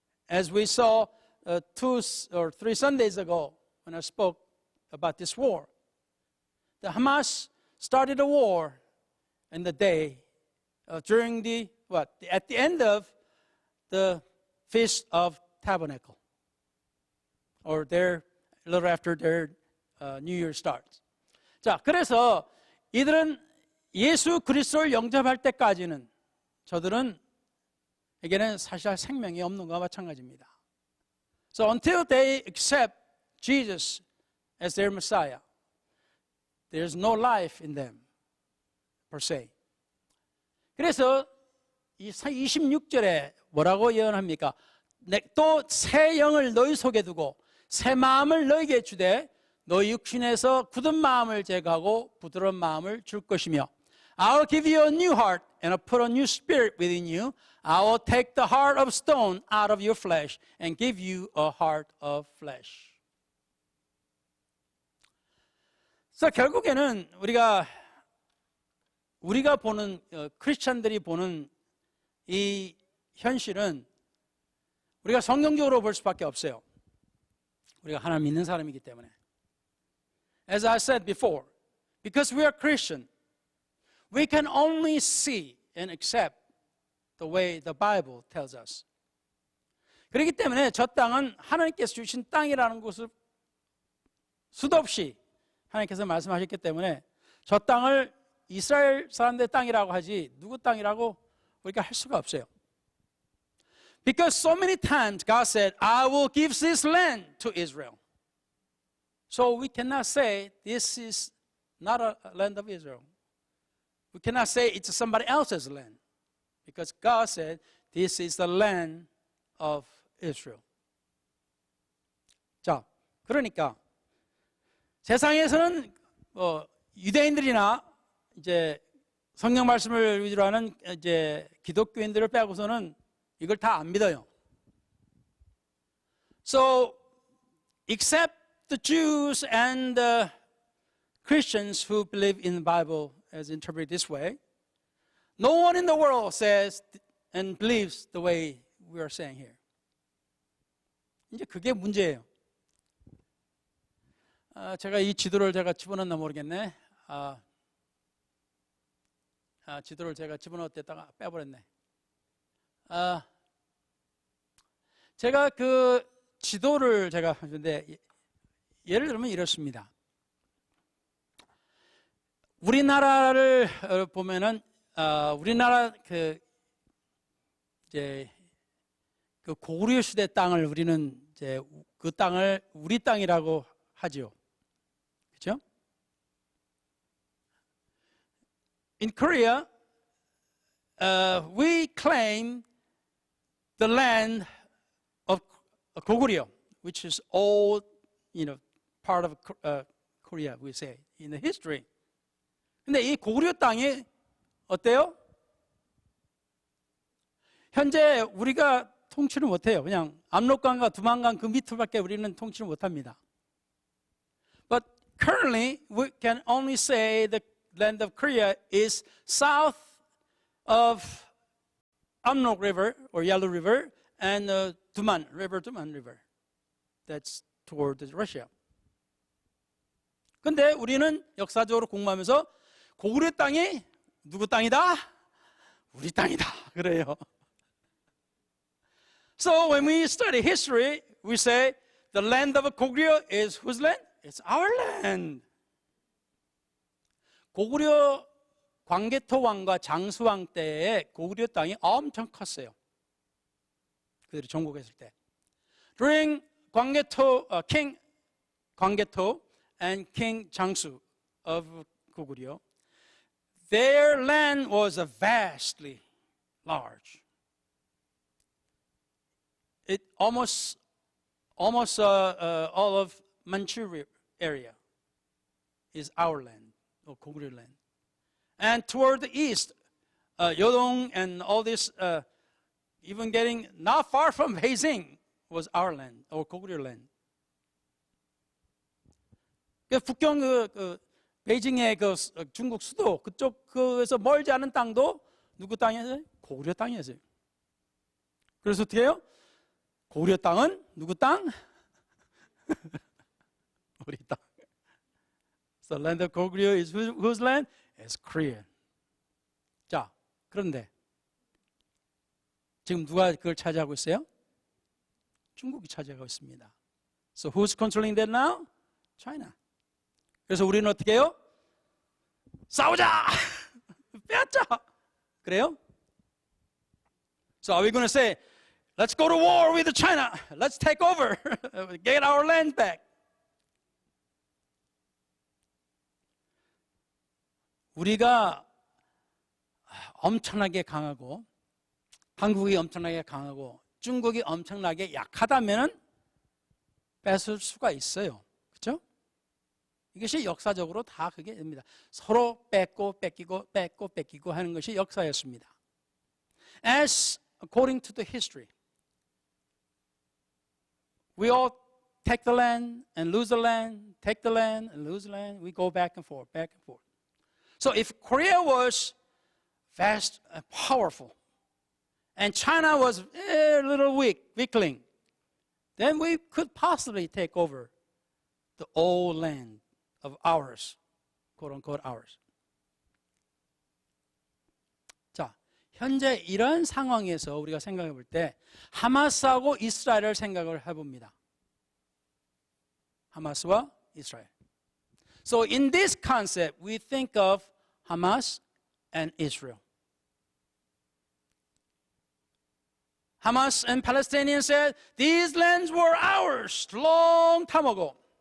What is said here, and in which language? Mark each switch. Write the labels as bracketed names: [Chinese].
[English] As we saw 2 or 3 Sundays ago when I spoke about this war, the Hamas started a war in the day during at the end of the Feast of Tabernacle, or a little after their New Year starts. [Korean] 자, 그래서 이들은 예수 그리스도를 영접할 때까지는 저들은에게는 사실 생명이 없는 것과 마찬가지입니다. [English] So until they accept Jesus as their Messiah, there's no life in them per se. [Korean] 그래서 이 26절에 뭐라고 예언합니까? 또 새 영을 너희 속에 두고 새 마음을 너희에게 주되 너희 육신에서 굳은 마음을 제거하고 부드러운 마음을 줄 것이며 [English] I'll give you a new heart and I'll put a new spirit within you. I will take the heart of stone out of your flesh and give you a heart of flesh. [Korean] 그래서 결국에는 우리가 보는 크리스찬들이 보는 이 현실은 우리가 성경적으로 볼 수밖에 없어요. 우리가 하나님 믿는 사람이기 때문에. [English] As I said before, because we are Christian, we can only see and accept the way the Bible tells us. [Korean] 그렇기 때문에 저 땅은 하나님께서 주신 땅이라는 것을 수도 없이 하나님께서 말씀하셨기 때문에 저 땅을 이스라엘 사람들의 땅이라고 하지 누구 땅이라고 우리가 할 수가 없어요. [English] Because so many times God said, I will give this land to Israel. So we cannot say this is not a land of Israel. We cannot say it's somebody else's land. Because God said, this is the land of Israel. [Korean] 자, 그러니까 세상에서는 유대인들이나 이제 성경 말씀을 위주로 하는 이제 기독교인들을 빼고서는 이걸 다 안 믿어요. [English] So, except the Jews and the Christians who believe in the Bible as interpreted this way, no one in the world says and believes the way we are saying here. [Korean] 이제 그게 문제예요. 제가 이 지도를 집어넣었나 모르겠네. 지도를 제가 집어넣었다가 빼버렸네. 제가 그 지도를 하는데 예를 들면 이렇습니다. 우리나라를 보면은 우리나라 이제 그 고구려 시대 땅을 우리는 이제 그 땅을 우리 땅이라고 하죠. 그렇죠? [English] In Korea, we claim the land of Goguryeo, which is old, part of Korea, we say, in the history. [Korean] 근데 이 고구려 땅이 어때요? 현재 우리가 통치를 못해요. 그냥 압록강과 두만강 그 밑으로밖에 우리는 통치를 못합니다. [English] But currently we can only say the land of Korea is south of Amnok River or Yalu River and Tuman River. That's toward Russia. [Korean] 근데 우리는 역사적으로 공부하면서 고구려 땅이 누구 땅이다? 우리 땅이다. 그래요. [English] So when we study history, we say the land of Goguryeo is whose land? It's our land. [Korean] 고구려 광개토 왕과 장수 왕 때에 고구려 땅이 엄청 컸어요. 그들이 정복했을 때. [English] During King 광개토 and King 장수 of Goguryeo, their land was vastly large. It almost all of Manchuria area is our land, or Goguryeo land. And toward the east, Yeodong and all this, even getting not far from Beijing, was our land, or Goguryeo land. [Korean] 북경 베이징의 중국 수도 그쪽에서 멀지 않은 땅도 누구 땅이었어요? 고구려 땅이었어요. 그래서 어떻게 해요? 고구려 땅은 누구 땅? 우리 땅. [English] So land of Goguryeo is whose land? It's Korean. [Korean] 자, 그런데 지금 누가 그걸 차지하고 있어요? 중국이 차지하고 있습니다. [English] So who's controlling that now? China. [Korean] 그래서 우리는 어떻게 해요? 싸우자! 빼앗자! 그래요? [English] So are we going to say, let's go to war with China. Let's take over. Get our land back. [Korean] 우리가 엄청나게 강하고 한국이 엄청나게 강하고 중국이 엄청나게 약하다면 뺏을 수가 있어요. 그렇죠? 이것이 역사적으로 다 그게 됩니다. 서로 뺏고 뺏기고 하는 것이 역사였습니다. [English] As according to the history, we all take the land and lose the land, take the land and lose the land. We go back and forth. So if Korea was vast and powerful, and China was a little weakling, then we could possibly take over the old land of ours, quote unquote ours. [Korean] 자, 현재 이런 상황에서 우리가 생각해 볼 때 하마스하고 이스라엘을 생각을 해봅니다. 하마스와 이스라엘. [English] So in this concept, we think of Hamas and Israel. Hamas and Palestinians said, these lands were ours long time ago.